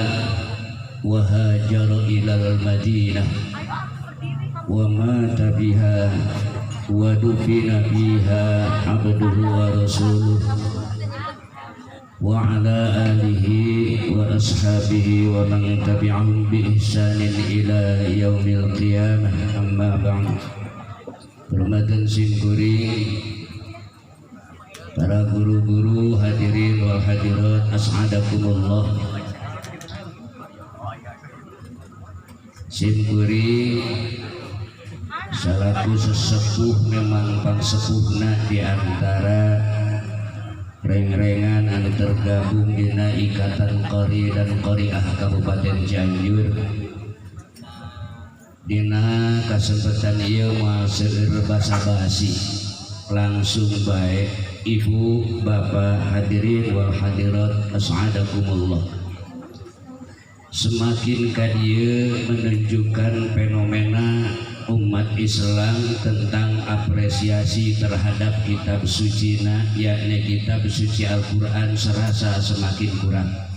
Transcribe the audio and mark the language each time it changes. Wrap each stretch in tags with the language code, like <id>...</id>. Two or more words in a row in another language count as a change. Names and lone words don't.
<ar>وهاجر إلى المدينة ومات بها ودفن بها عبده ورسوله وعلى آله وأصحابه ومن تبعهم بإحسان إلى يوم القيامة. أما بعد.</ar> <su>Hormatan simkuring para guru-guru,</su> <ar>الحاضرين والحاضرات,</ar> <su>as'adakumullah. Simkuring salaku sesepuh memang pangsepuhna di antara reng-rengan anu tergabung dina Ikatan Qori dan Qoriah Kabupaten Cianjur. Dina kesempatan ieu moal seueur basa-basi langsung baik ibu bapak</su> <ar>الحاضرين والحاضرات أسعدكم الله.</ar> <id>Semakin kadieu menunjukkan fenomena umat Islam tentang apresiasi terhadap kitab sucina, yakni kitab suci Al-Quran, serasa semakin kurang.</id>